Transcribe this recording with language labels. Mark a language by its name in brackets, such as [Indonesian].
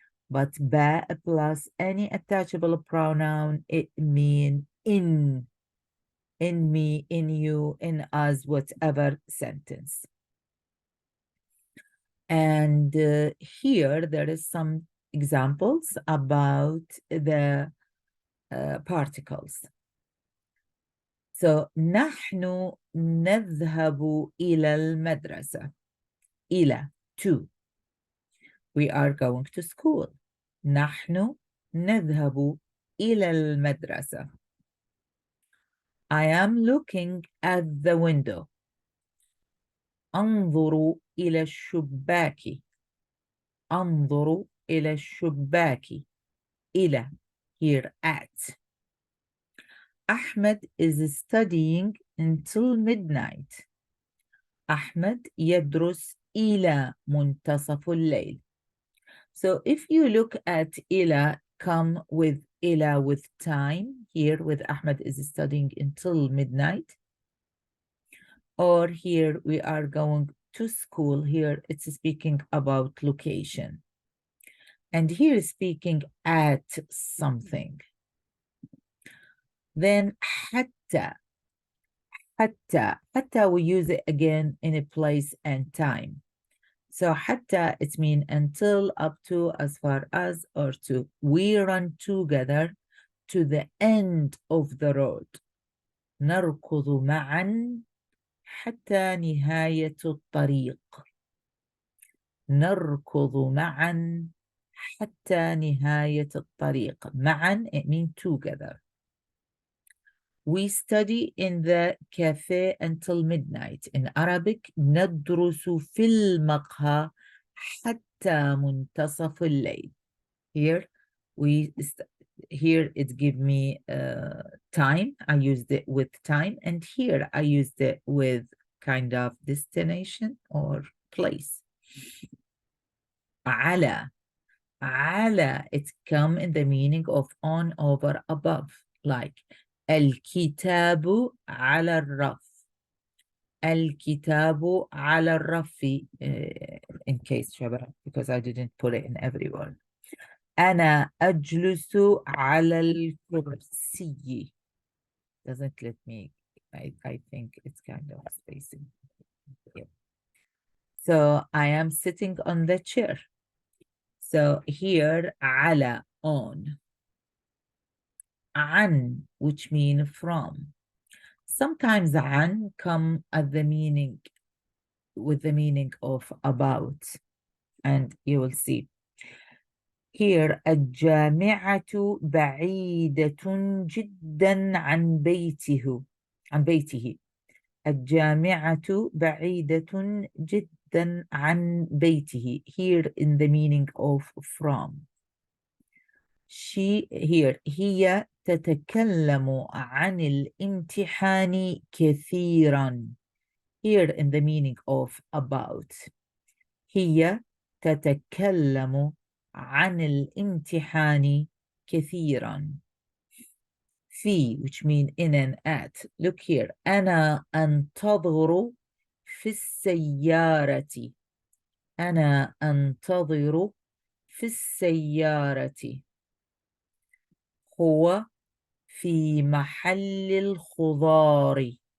[English] But ba plus any attachable pronoun, it means in me, in you, in us, whatever sentence. And here there is some examples about the particles. [Arabic] So نحن نذهب إلى المدرسة. [English] إلى, to. We are going to school. [Arabic] نحن نذهب إلى المدرسة. [English] I am looking at the window. [Arabic] أنظر إلى الشباك. أنظر إلى الشباك. إلى, [English] here at. Ahmed is studying until midnight. [Arabic] أحمد يدرس إلى منتصف الليل. [English] So if you look at إلى, come with إلى with time. Here with Ahmed is studying until midnight. Or here we are going to school. Here it's speaking about location. And here is speaking at something. Then حتى. حتى we use it again in a place and time. So حتى it means until, up to, as far as, or to. We run together to the end of the road. [Arabic] نركض معا حتى نهاية الطريق. نركض معا حتى نهاية الطريق. [English] معا, it means together. We study in the cafe until midnight. In Arabic, [Arabic] ندرس في المقهى حتى منتصف الليل. [English] Here it give me time. I used it with time, and here I used it with kind of destination or place. [Arabic] على. [English] على, it come in the meaning of on, over, above, like [Arabic] الكتاب على الرف. الكتاب على الرف, [English] in case شباب, because I didn't put it in every word. [Arabic] أنا أجلس على الكرسي. [English] Doesn't let me, I think it's kind of spacing. Yep. So I am sitting on the chair. So here, على, on. عن, which mean from. Sometimes عن come at the meaning, with the meaning of about, and you will see. [Arabic] Here, الجامعة بعيدة جدا عن بيته. الجامعة بعيدة جدا عن بيته. [English] Here in the meaning of from. [Arabic] Here, هي تتكلم عن الامتحان كثيرا. [English] Here in the meaning of about. [Arabic] هي تتكلم عن الامتحان كثيرا. [English] في, which mean in and at. Look here. [Arabic] أنا أنتظر في السيارة. أنا أنتظر في السيارة. هو في محل الخضار.